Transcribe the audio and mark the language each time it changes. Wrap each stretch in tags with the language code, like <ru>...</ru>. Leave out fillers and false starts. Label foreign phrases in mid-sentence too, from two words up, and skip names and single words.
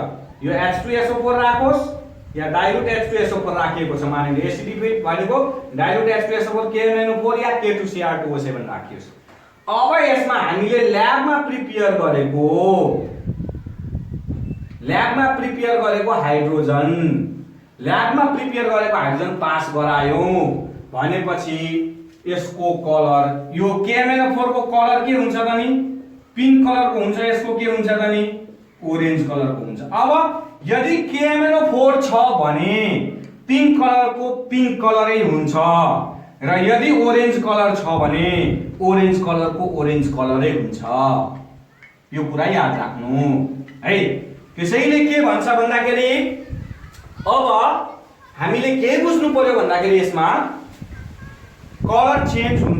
<ne>यो H2SO4 राखोस् या डाइल्युट H2SO4 राखिएको छ मानिले, एसिडिफाइड भनेको डाइल्युट H2SO4 KMnO4 या K2Cr2O7 राखियोस्। अब यसमा हामीले ल्याबमा प्रिपेयर गरेको हाइड्रोजन, ल्याबमा प्रिपेयर गरेको हाइड्रोजन पास गरायौं भनेपछि यसको कलर, यो KMnO4 को कलर के हुन्छ त नि,</ne> <en>pink color</en> <ne>को हुन्छ। यसको के हुन्छ त नि,</ne> <en>orange color</en> <ne>को हुन्छ। अब यदि KMnO4 छ भने</ne> <en>pink color</en> <ne>को पिंक कलरै हुन्छ र यदि</ne> <en>orange color</en> <ne>छ भने</ne> <en>orange color</en> <ne>को ओरेन्ज कलरै हुन्छ। यो कुरा याद राख्नु है। त्यसैले के भन्छ भन्दाखेरि अब हामीले के बुझ्नु पर्यो भन्दाखेरि यसमा</ne> <en>color change</en> <ne>हुन्छ।</ne>